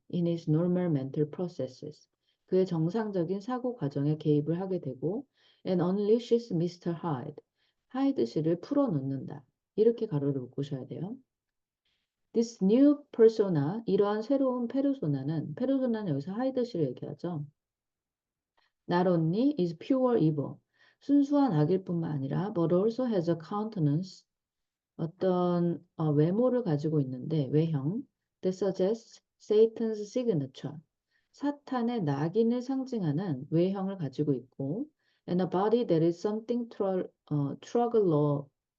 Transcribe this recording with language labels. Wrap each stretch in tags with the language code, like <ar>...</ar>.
<en>In his normal mental processes.</en> <ko>그의 정상적인 사고 과정에 개입을 하게 되고</ko> <en>and unleashes Mr. Hyde.</en> <ko>하이드 씨를 풀어놓는다. 이렇게 가로를 묶으셔야 돼요.</ko> <en>This new persona,</en> <ko>이러한 새로운 페르소나는 여기서 하이드 씨를 얘기하죠.</ko> <en>Not only is pure evil,</en> <ko>순수한 악일 뿐만 아니라</ko> <en>but also has a countenance,</en> <ko>어떤 외모를 가지고 있는데 외형</ko> <en>that suggests Satan's signature,</en> <ko>사탄의 낙인을 상징하는 외형을 가지고 있고</ko> <en>and a body that is something troglodytic.</en>